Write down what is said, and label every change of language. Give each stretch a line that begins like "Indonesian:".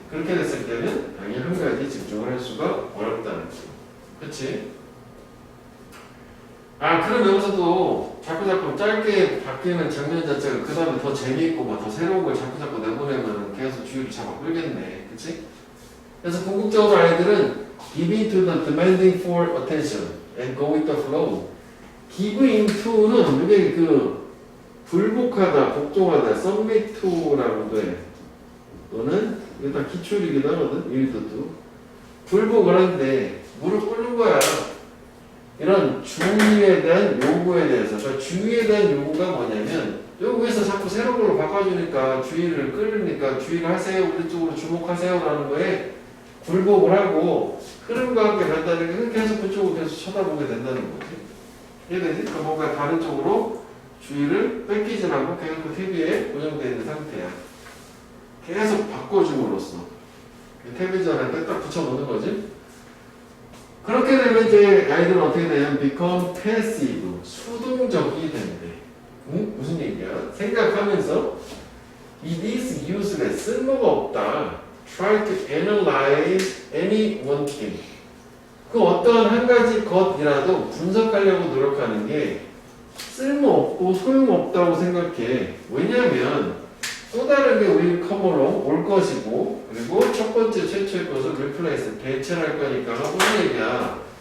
Korean: 그렇게 됐을 때는 당연히 한 가지 집중을 할 수가 어렵다는 거지. 그치? 그럼 여기서도 자꾸 짧게 바뀌는 장면 자체가 그 다음에 더 재미있고 더 새로운 걸 자꾸 내보내면 계속 주의를 잡아 끌겠네. 그치?
English: 그래서 궁극적으로 아이들은 give into the demanding for attention and go with the flow.
Korean: give into는 이게 그 불복하다, 복종하다, submit to라고도 해. 너는 이게 다 기출이긴 하거든. 1도도. 굴복을 하는데 무릎 꿇는 거야. 이런 주의에 대한 요구에 대해서. 그러니까 주의에 대한 요구가 뭐냐면 여기에서 자꾸 새로운 걸로 바꿔주니까 주의를 끌으니까 주의를 하세요. 우리 쪽으로 주목하세요. 라는 거에 굴복을 하고 흐름과 함께 간다는 게 그렇게 해서 그쪽으로 계속 쳐다보게 된다는 거지. 이해되지? 그러니까 뭔가 다른 쪽으로 주의를 뺏기진 않고 계속 그 TV에 고정되어 있는 상태야. 계속 바꿔줌으로써 텔레비전에 딱 붙여놓는 거지. 그렇게 되면 이제 아이들은 어떻게 되냐면
English: become passive,
Korean: 수동적이 된대. 응? 무슨 얘기야? 생각하면서
English: it is useless,
Korean: 쓸모가 없다.
English: try to analyze any one thing.
Korean: 그 어떤 한 가지 것이라도 분석하려고 노력하는 게 쓸모없고 소용없다고 생각해. 왜냐하면 또 다른 게
English: will come along,
Korean: 올 것이고, 그리고 첫 번째 최초의 것을 replace, 대체할 거니까 하는 얘기야.